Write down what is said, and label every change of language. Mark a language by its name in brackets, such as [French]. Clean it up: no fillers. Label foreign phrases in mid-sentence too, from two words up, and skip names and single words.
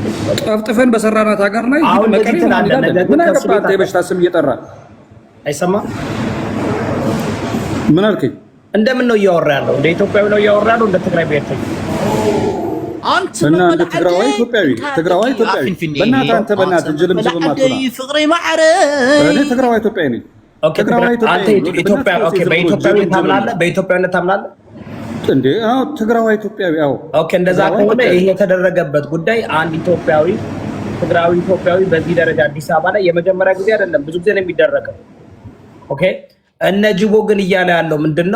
[Amharic] ጠፍጥፈን በሰራናት ሀገር ላይ መቀሌ ምን አገባህ? የበሽታ ስም እየጠራ አይሰማም። ምን አልከኝ? እንደምን ነው እያወራ ያለው? እንደ ኢትዮጵያዊ ነው እያወራ ያለው? እንደ ትግራይ ብሔርተኛ እና እንደ ትግራዋይ ኢትዮጵያዊ በእናትህ አንተ በእናትህ እንጅልም ዝም ማጥና [Tigrinya] ፍቅሪ ማዕረ [Amharic] እኔ ትግራዋይ ኢትዮጵያዊ ነኝ። አንተ ኢትዮጵያ ኦኬ፣ በኢትዮጵያዊነት ታምናለህ? በኢትዮጵያዊነት ታምናለህ እንዴ? አዎ ትግራዋይ ኢትዮጵያዊ። አዎ ኦኬ። እንደዛ ከሆነ ይሄ የተደረገበት ጉዳይ አንድ ኢትዮጵያዊ ትግራዊ ኢትዮጵያዊ በዚህ ደረጃ አዲስ አበባ ላይ የመጀመሪያ ጊዜ አይደለም፣ ብዙ ጊዜ ነው የሚደረገው። ኦኬ። እነ ጅቦ ግን እያለ ያለው ምንድነው?